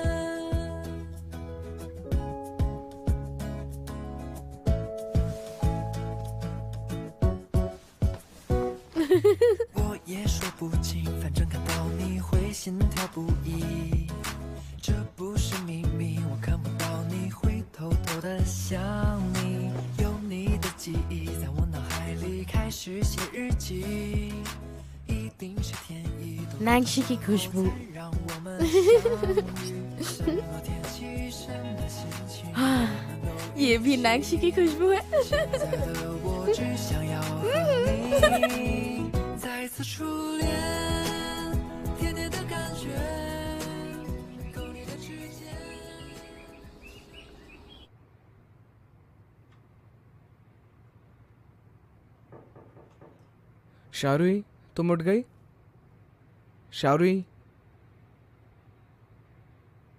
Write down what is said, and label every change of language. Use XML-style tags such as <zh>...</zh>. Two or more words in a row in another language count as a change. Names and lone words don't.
<zh>我也说不清，反正看到你会心跳不已。这不是秘密，我看不到你会偷偷的想你。有你的记忆在我脑海里开始写日记。一定是天意，都</zh> <hi>नैंशी की खुशबू।</hi> <zh>让我们相遇。什么天气，什么心情，</zh> <hi>ये भी नैंशी की खुशबू है।</hi> <zh>现在的我只想要和你再一次初恋，甜甜的感觉，勾你的指尖。</zh> <hi>शावरुई, तुम उठ गई? शावरुई,</hi>